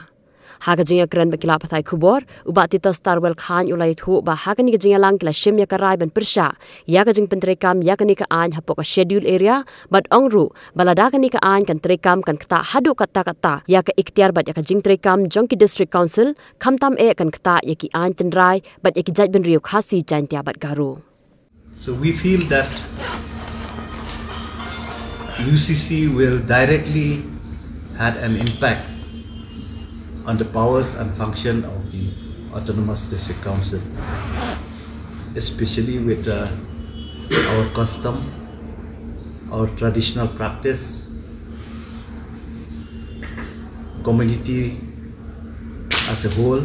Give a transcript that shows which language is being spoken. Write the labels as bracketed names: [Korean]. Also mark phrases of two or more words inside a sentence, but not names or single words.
[Khasi] Haka jinga keren bakila pathai khubor ubat tita Starwell Khan ulai thu ba haka ni jinga lang kila shem ya karai ban Pyrshah ya ka jing Pyntreikam ya ka ni ka an hapok [English] schedule area [Khasi] but ongru balada ka ni ka an kan Pyntreikam kan kata hadu kata ya ka ikhtiar bat ya ka jing Pyntreikam Jong ki District Council khamtam e kan kata ya ki an tenrai bat ya ki jaj ban riu khasi jantia bat garu. [English] So we feel that UCC will directly had an impact on the powers and function of the Autonomous District Council, especially with our custom, our traditional practice, community as a whole.